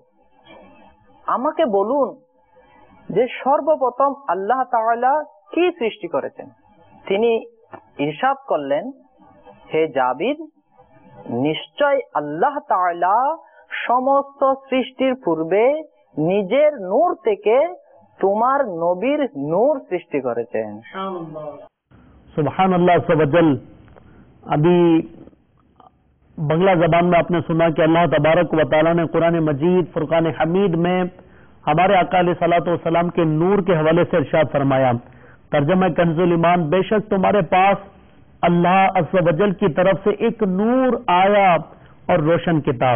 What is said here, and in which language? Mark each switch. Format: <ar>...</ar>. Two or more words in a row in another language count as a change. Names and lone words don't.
<bn>আমাকে বলুন যে সর্বপ্রথম আল্লাহ তাআলা কি সৃষ্টি করেছেন? তিনি ইরশাদ করলেন, হে জাবির, নিশ্চয় আল্লাহ তাআলা সমস্ত সৃষ্টির পূর্বে নিজের নূর থেকে তোমার নবীর নূর সৃষ্টি করেছেন।</bn> <ar>سبحان اللہ عز و جل۔</ar> <ur>ابھی بنگلہ زبان میں آپ نے سنا کہ اللہ تبارک و تعالیٰ نے قرآن مجید فرقان حمید میں ہمارے آقا</ur> <ar>علیہ الصلوۃ والسلام</ar> <ur>کے نور کے حوالے سے ارشاد فرمایا، ترجمہ کنز الایمان، بے شک تمہارے پاس اللہ</ur> <ar>عز و جل</ar> <ur>کی طرف سے ایک نور آیا اور روشن کتاب۔</ur>